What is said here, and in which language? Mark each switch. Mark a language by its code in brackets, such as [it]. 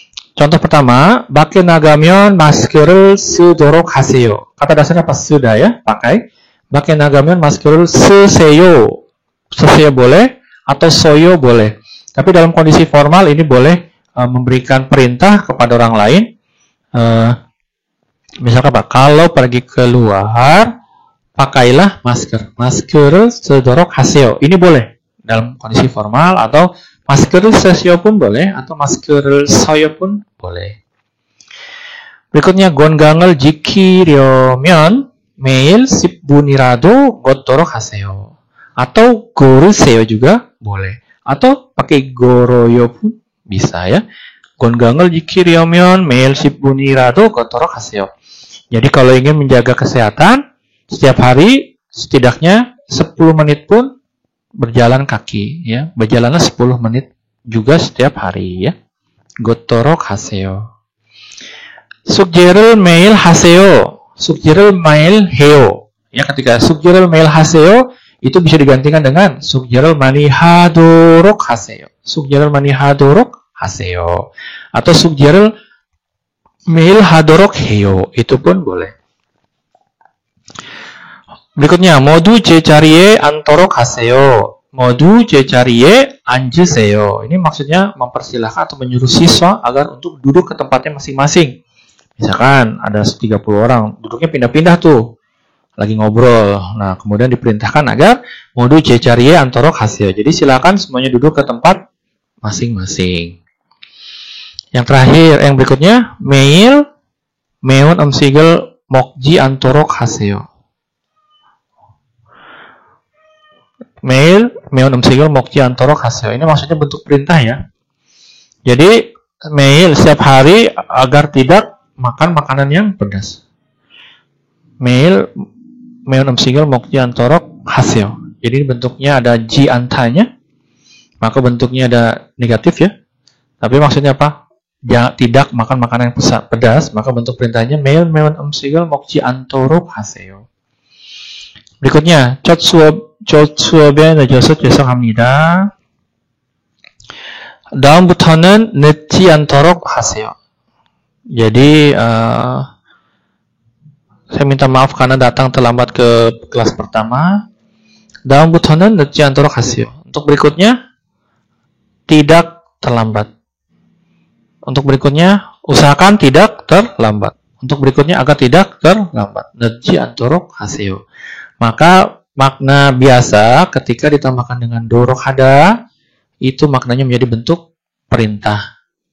[id] Contoh pertama, [ko] 밖에 나가면 마스크를 쓰도록 하세요. [id] Kata dasarnya pas sudah ya, pakai. [ko] 밖에 나가면 마스크를 쓰세요. 쓰세요 [id] boleh, atau soyo boleh. Tapi dalam kondisi formal ini boleh memberikan perintah kepada orang lain. Misalkan Pak, kalau pergi keluar, pakailah masker. [ko] Masker 쓰도록 하세요. [id] Ini boleh dalam kondisi formal, atau masker [ko] 쓰세요 [id] pun boleh, atau masker [ko] 써요 [id] pun boleh. berikutnya, [ko] 건강을 지키려면 매일 10분이라도 걷도록 하세요. [id] atau [ko] 걸으세요 [id] juga boleh. atau pakai [ko] 걸어요 [id] pun bisa ya. [ko] 건강을 지키려면 매일 10분이라도 걷도록 하세요. [id] Jadi kalau ingin menjaga kesehatan, setiap hari setidaknya 10 menit pun berjalan kaki ya. Berjalanlah 10 menit juga setiap hari ya. [ko] 걷도록 하세요. 숙제를 매일 하세요. 숙제를 매일 해요. [id] Ya, ketika [ko] 숙제를 매일 하세요 [id] itu bisa digantikan dengan [ko] 숙제를 많이 하도록 하세요. 숙제를 많이 하도록 하세요. [id] atau [ko] 숙제를 매일 하도록 해요. [id] itu pun boleh. berikutnya, [ko] 모두 제자리에 앉도록 하세요. 모두 제자리에 앉으세요. [id] Ini maksudnya mempersilahkan atau menyuruh siswa agar untuk duduk ke tempatnya masing-masing. Misalkan ada 30 orang, duduknya pindah-pindah tuh. Lagi ngobrol. Nah, kemudian diperintahkan agar modu [ko] 제자리에 앉도록 하세요. [id] Jadi silakan semuanya duduk ke tempat masing-masing. Yang terakhir, yang berikutnya, [ko] 매일 매운 음식을 먹지 않도록 하세요. 매일 매운 음식을 먹지 않도록 하세요. [id] Ini maksudnya bentuk perintah ya. Jadi [ko] 매일 [id] setiap hari agar tidak makan makanan yang pedas. [ko] 매일 매운 음식을 먹지 않도록 하세요. [id] Jadi bentuknya ada ji antanya, maka bentuknya ada negatif ya. Tapi maksudnya apa? Tidak makan makanan yang pedas, maka bentuk perintahnya [ko] 매일 매운 음식을 먹지 않도록 하세요. [id] berikutnya, [ko] 첫 수업에 늦어서 죄송합니다. 다음부터는 늦지 않도록 하세요. [id] Jadi saya minta maaf karena datang terlambat ke kelas pertama. [ko] 다음부터는 늦지 않도록 하세요. [id] Untuk berikutnya, tidak terlambat. Untuk berikutnya, usahakan tidak terlambat. Untuk berikutnya, agar tidak terlambat. [ko] 늦지 않도록 하세요. [id] Maka makna biasa ketika ditambahkan dengan dorok hada, itu maknanya menjadi bentuk perintah.